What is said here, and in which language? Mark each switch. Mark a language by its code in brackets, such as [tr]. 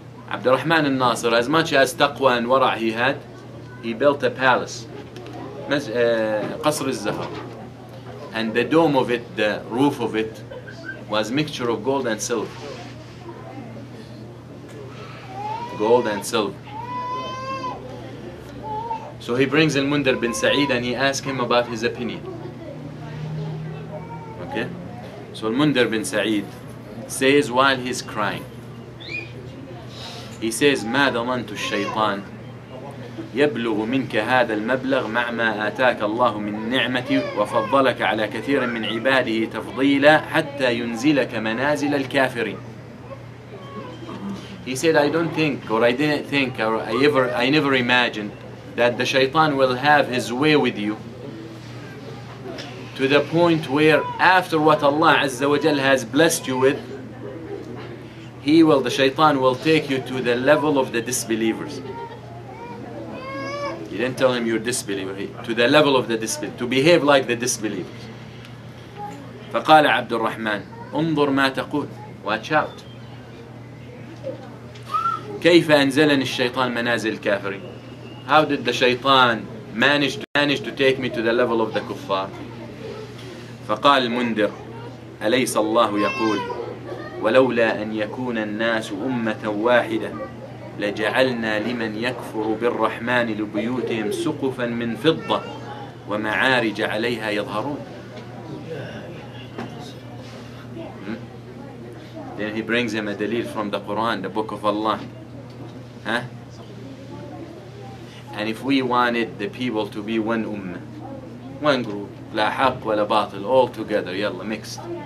[en] Abd al-Rahman al-Nasir, as much as taqwa and wara' he had, he built a palace, قصر الزهر, and the dome of it, the roof of it, was mixture of gold and silver. Gold and silver. So he brings Al-Mundir bin Sa'id and he asks him about his opinion. Okay? So Al-Mundir bin Sa'id says while he's crying, he says, [ar] ما ضمنت الشيطان يبلغ منك هذا المبلغ مع ما آتاك الله من نعمة وفضلك على كثير من عباده تفضيلا حتى ينزلك منازل الكافرين. [en] He said, I don't think, or I didn't think, or I never imagined that the shaitan will have his way with you to the point where after what Allah Azza wa Jal has blessed you with, the shaitan will take you to the level of the disbelievers. He didn't tell him you're disbeliever, to the level of the disbeliever, to behave like the disbelievers. [ar] فقال عبد الرحمن انظر ما تقول, [en] watch out. [ar] كيف أنزلني الشيطان منازل الكافرين? [en] How did the shaitan managed to take me to the level of the kuffar. [ar] فقال المنذر أليس الله يقول ولولا أن يكون الناس أمة واحدة لجعلنا لمن يكفر بالرحمن لبيوتهم سقفا من فضة ومعارج عليها يظهرون. [en] Then he brings him a dalil from the Quran, the book of Allah. Huh? And if we wanted the people to be one ummah, one group, [ar] لا حق ولا باطل, [en] all together, yalla, mixed.